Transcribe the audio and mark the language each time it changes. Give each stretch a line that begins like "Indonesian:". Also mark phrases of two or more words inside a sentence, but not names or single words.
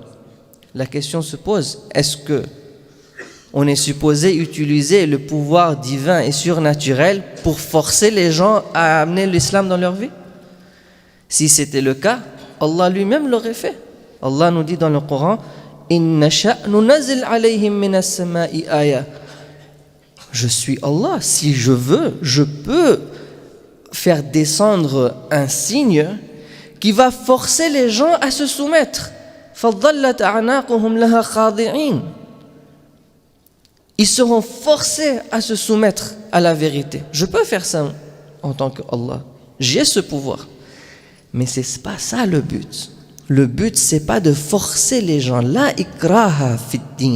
French: La question se pose, est-ce que on est supposé utiliser le pouvoir divin et surnaturel pour forcer les gens à amener l'islam dans leur vie? Si c'était le cas, Allah lui-même l'aurait fait. Allah nous dit dans le Coran:
Arabic: إن نشأ ننزل عليهم من السماء آية.
French: Je suis Allah, si je veux, je peux faire descendre un signe qui va forcer les gens à se soumettre.
Arabic: فَضَلَّتْ أَعْنَاقُهُمْ لَهَا خَاضِعِينَ.
French: Ils seront forcés à se soumettre à la vérité. Je peux faire ça en tant qu'Allah. J'ai ce pouvoir. Mais ce n'est pas ça le but. Le but, ce n'est pas de forcer les gens.
Arabic: لا إكراه في الدين.